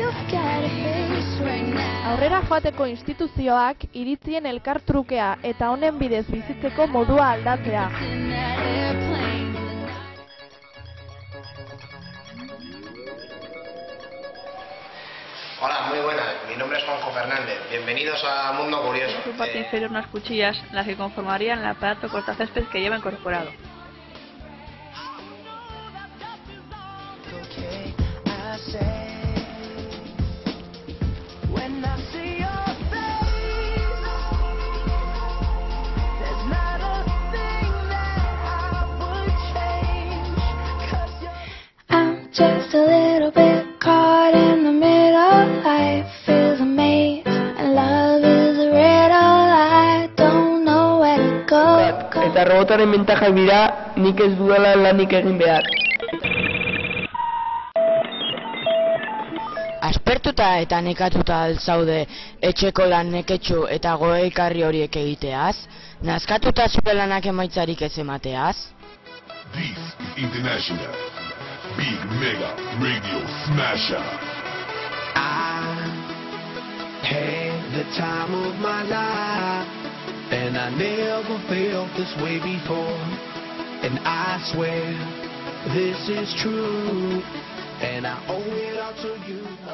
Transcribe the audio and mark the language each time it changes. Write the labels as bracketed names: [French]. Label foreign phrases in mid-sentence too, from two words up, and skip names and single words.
[Basque] Aurrera joateko instituzioak iritzien elkartrukea eta honen bidez bizitzeko modua aldatzea. [Spanish] Hola, muy buenas. Mi nombre es Juanjo Fernández. Bienvenidos a Mundo Curioso. En su parte inferior unas cuchillas, las que conformarían el aparato cortacésped que lleva incorporado. [English] Just a little bit caught in the middle. Life is a maze and love is a riddle. I don't know where to go. [Basque] Eta robotaren bentajak dira nik ez dudala lanik egin behar. Aspertuta eta nekatuta altzaude etxeko lan neketxu eta goekarri horiek egiteaz? Nazkatuta zure lanak emaitzarik ez emateaz? [English] This is International Big Mega Radio Smasher. I had the time of my life, and I never felt this way before. And I swear this is true, and I owe it all to you.